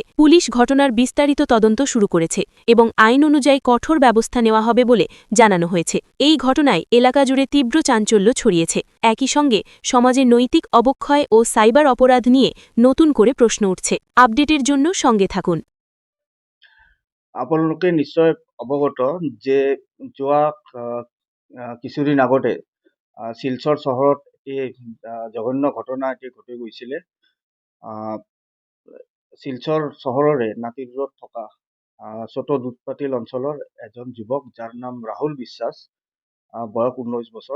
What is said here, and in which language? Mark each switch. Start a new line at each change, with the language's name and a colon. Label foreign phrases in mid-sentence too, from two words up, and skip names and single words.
Bangla: পুলিশ ঘটনার বিস্তারিত তদন্ত শুরু করেছে এবং আইন অনুযায়ী কঠোর ব্যবস্থা নেওয়া হবে বলে জানানো হয়েছে। এই ঘটনায় এলাকা জুড়ে তীব্র চাঞ্চল্য ছড়িয়েছে। একই সঙ্গে সমাজে নৈতিক অবক্ষয় ও সাইবার অপরাধ নিয়ে নতুন করে প্রশ্ন উঠছে। আপডেটের জন্য সঙ্গে থাকুন।
Assamese: আপোনালোকে নিশ্চয় অৱগত যে যোৱা কিছুদিন আগতে শিলচৰ চহৰত এটি জঘন্য ঘটনা এটি ঘটি গৈছিলে। শিলচৰ চহৰৰে নাতিদূৰত থকা ছোট দুধপাতিল অঞ্চলৰ এজন যুৱক, যাৰ নাম ৰাহুল বিশ্বাস, বয়স 19 বছৰ।